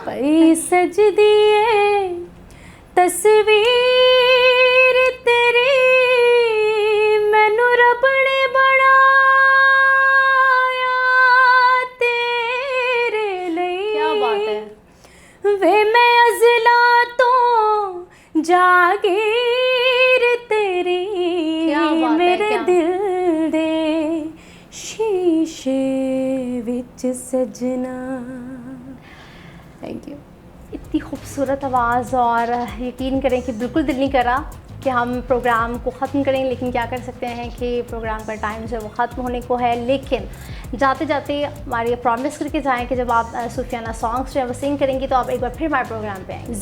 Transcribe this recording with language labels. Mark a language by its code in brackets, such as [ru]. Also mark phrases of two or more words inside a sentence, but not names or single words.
[pa] ਪਈ ਸਜਦੀ ਏ ਤਸਵੀਰ ਤੇਰੀ, ਮੈਨੂੰ ਰੱਬ ਨੇ ਬਣਾਇਆ ਤੇਰੇ ਲਈ। [ur] کیا بات ہے. [pa] ਵੇ ਮੈਂ ਅਜ਼ਲਾ ਤੋ ਜਾਗੀਰ ਤੇਰੀ, [ur] کیا بات ہے, [pa] मेरे [ur] क्या। [pa] ਦਿਲ ਦੇ ਸ਼ੀਸ਼ੇ ਵਿਚ ਸਜਣਾ। [en] thank you. [ur] اتنی خوبصورت آواز، اور یقین کریں کہ بالکل دل نہیں کرا کہ ہم پروگرام کو ختم کریں، لیکن کیا کر سکتے ہیں کہ پروگرام کا ٹائم جو ہے وہ ختم ہونے کو ہے. لیکن جاتے جاتے ہماری پرامس کر کے جائیں کہ جب آپ صوفیانہ سانگز جو ہے وہ سنگ کریں گی تو آپ ایک بار پھر ہمارے پروگرام پہ آئیں گے.